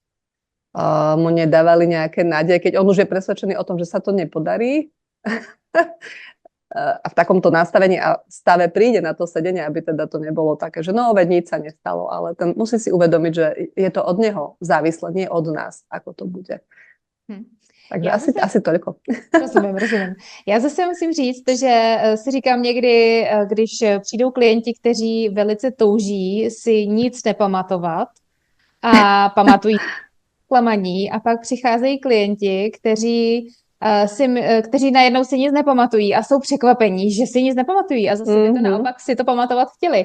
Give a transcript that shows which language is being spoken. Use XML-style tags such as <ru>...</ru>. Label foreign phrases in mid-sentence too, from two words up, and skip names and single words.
<sk>mu nedávali nejaké nádeje, keď on už je presvedčený o tom, že sa to nepodarí a v takomto nastavení a stave príde na to sedenie, aby teda to nebolo také, že no veď nič sa nestalo, ale ten musí si uvedomiť, že je to od neho závislé, nie od nás, ako to bude. Takže asi toľko.</sk> <cs>Rozumím. Já zase musím říct, že si říkám někdy, když přijdou klienti, kteří velice touží si nic nepamatovat a pamatují klamaní a pak přicházejí klienti, kteří najednou si nic nepamatují a jsou překvapení, že si nic nepamatují a zase by to naopak si to pamatovat chtěli.</cs>